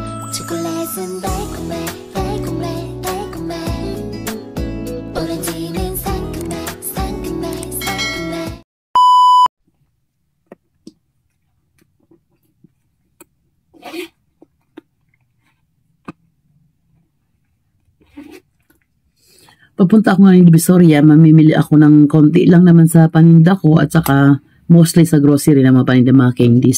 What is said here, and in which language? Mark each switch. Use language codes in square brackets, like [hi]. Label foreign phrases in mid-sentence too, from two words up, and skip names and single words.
[ko] 초콜릿은 달콤해 달콤해 달콤해 오렌지는 상큼해 상큼해 상큼해. [tl] Papunta ako ngayon sa Divisoria, mamimili ako ng konti lang naman sa paninda ko at saka mostly sa grocery na mga paninda, mga candies.